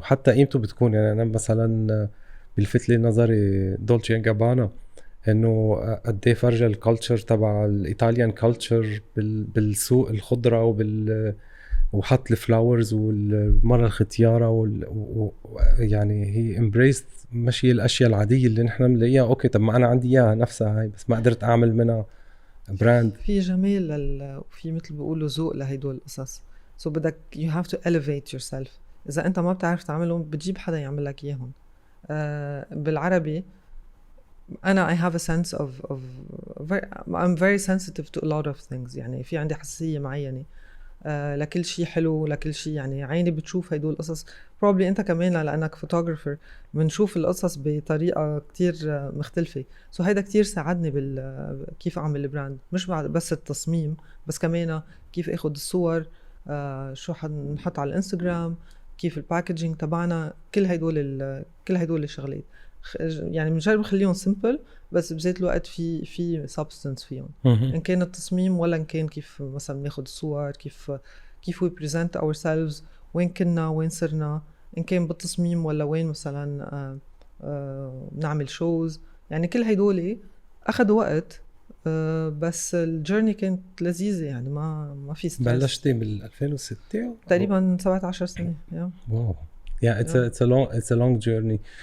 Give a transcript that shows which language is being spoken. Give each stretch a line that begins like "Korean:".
Arabic: حتى قيمته بتكون يعني انا مثلا بلفت لي نظري دولتشي اند جابانا، انه قد ايه فرجة الكالتشر تبع الايطاليان كالتشر بالسوق، الخضره وحط الفلاورز والمره الختياره يعني هي امبريست مشي الاشياء العاديه اللي نحن بنلاقيها. اوكي طب ما انا عندي اياها نفسها هاي، بس ما قدرت اعمل منها براند. في جمال وفي مثل بيقولوا ذوق لهيدول القصص. سو بدك
English: you have to elevate yourself.
Arabic: اذا انت ما بتعرف تعملهم بتجيب حدا يعمل لك اياهم.
English: بالعربي
Arabic: أنا
English: I have a sense of I'm very sensitive to a lot of things.
Arabic: يعني في عندي حساسية معينة لكل شيء حلو، لكل شيء يعني عيني بتشوف هيدول القصص.
English: probably
Arabic: أنت كمان لأنك photographer بنشوف القصص بطريقة كتير مختلفة. so هيدا كتير ساعدني كيف أعمل البراند، مش بس التصميم بس كمان كيف أخد الصور، شو حنحط على الانستغرام، كيف الباكجينج تبعنا، كل هيدول الشغلات. يعني بنجرب نخليهم سيمبل بس بذات الوقت في سبستنس فيهم، ان كان التصميم ولا ان كان كيف مثلا ناخد الصور، كيف
English: we present ourselves،
Arabic: وين كنا وين صرنا، ان كان بالتصميم ولا وين مثلا نعمل شوز. يعني كل هيدول اخذوا وقت بس الجيرني كانت لذيذة. يعني ما في ستريس. بلشتي بال 2006 تقريبا 17 سنة.
English: Wow it's a long journey.